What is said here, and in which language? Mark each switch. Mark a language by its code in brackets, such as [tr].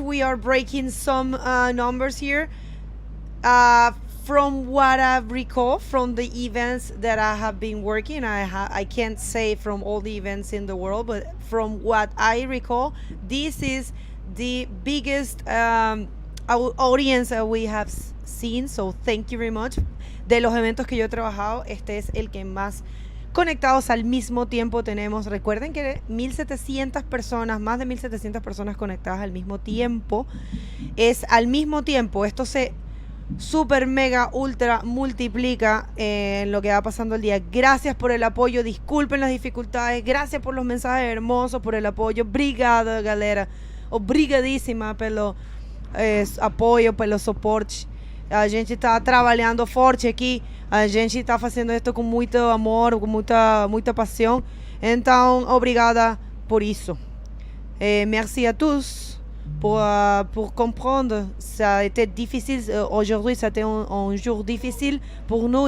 [en] We are breaking some numbers here. From what I recall from the events that I have been working, I can't say from all the events in the world, but from what I recall, this is the biggest audience that we have seen. So thank you very much. [es] De los eventos que yo he trabajado, este es el que más conectados al mismo tiempo tenemos. Recuerden que 1,700 personas, más de 1,700 personas conectadas al mismo tiempo. Es al mismo tiempo. Esto se super mega ultra multiplica en lo que va pasando el día. Gracias por el apoyo, disculpen las dificultades, gracias por los mensajes hermosos, por el apoyo. [pt] Obrigado, galera, obrigadíssima pelo apoio, pelo suporte. A gente está trabalhando forte aqui, a gente está fazendo isso com muito amor, com muita paixão. Então, obrigada por isso. [fr] Merci à tous pour comprendre. Ça a été difficile aujourd'hui, ça a été un jour difficile pour nous.